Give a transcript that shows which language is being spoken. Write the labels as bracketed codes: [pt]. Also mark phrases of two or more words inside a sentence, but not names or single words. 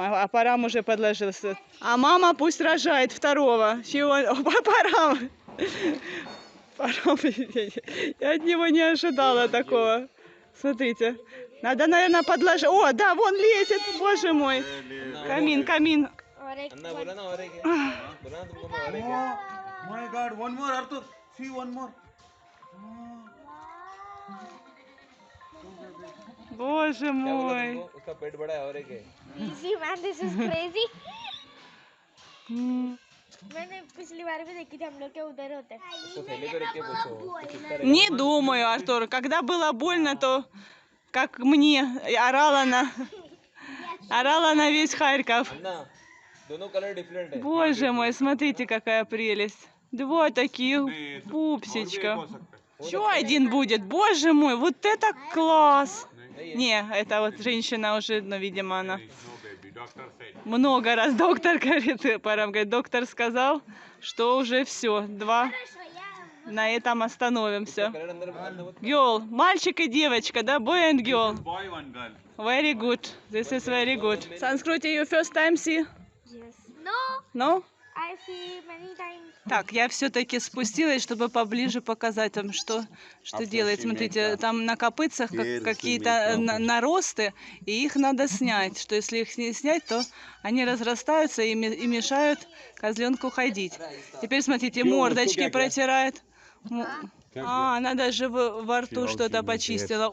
[ru] А Парам уже подложился. А мама пусть рожает второго. Чего? Парам. Парам. Я от него не ожидала такого. Смотрите. Надо, наверное, подложить. О, да, вон лезет. Боже мой. Камин, камин. [en] My God, one more, Arthur. See, one more. [ru] Боже мой. [hi] उसका पेट बड़ा है और एक है [en] Easy man, this is crazy. [hi] मैंने पिछली बार भी देखी थी हम लोग के उधर होते हैं. उसको थैली पे रख के पूछो [ru] Не думаю, Артур. Когда было больно, то как мне орала на весь Харьков. [hi] ना दोनों [en] colour different [hi] है [ru] Боже мой, смотрите, какая прелесть. Два таких пупсичка. Еще один будет. Боже мой, вот это класс. Не, это вот женщина уже, ну, видимо, она много раз. Доктор говорит, Парам говорит, доктор сказал, что уже все, два. На этом остановимся. [hi] कलर अंदर अंदर वो [en] Girl, [ru] мальчик и девочка, да? [en] Boy and girl. Boy, one girl. Very good. This is very good. Sanskruti, you first time see? Yes. No, No? I see many times. [ru] Так, я все-таки спустилась, чтобы поближе показать вам, что делать. Смотрите, там на копытцах какие-то наросты, и их надо снять. Что если их не снять, то они разрастаются и мешают козленку ходить. Теперь смотрите, мордочки протирает. А, она даже во рту что-то почистила.